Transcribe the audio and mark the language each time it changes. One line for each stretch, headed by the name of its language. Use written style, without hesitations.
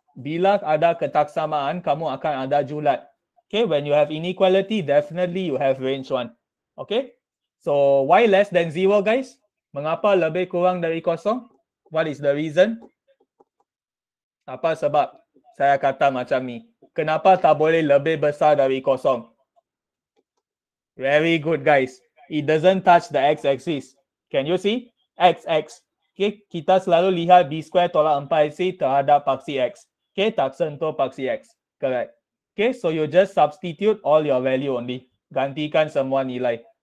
Malay: Bila ada ketaksamaan, kamu akan ada julat.
English: Okay, when you have inequality, definitely you have range one. Okay, so why less than 0 guys?
Malay: Mengapa lebih kurang dari kosong?
English: What is the reason?
Malay: Apa sebab saya kata macam ni? Kenapa tak boleh lebih besar dari kosong?
English: Very good guys. It doesn't touch the x-axis. Can you see?
Malay: X. Okay, kita selalu lihat B square tolak 4AC terhadap paksi X. Okay, tak sentuh paksi X. Correct. Okay,
English: so you just substitute all your value only.
Malay: Gantikan semua nilai.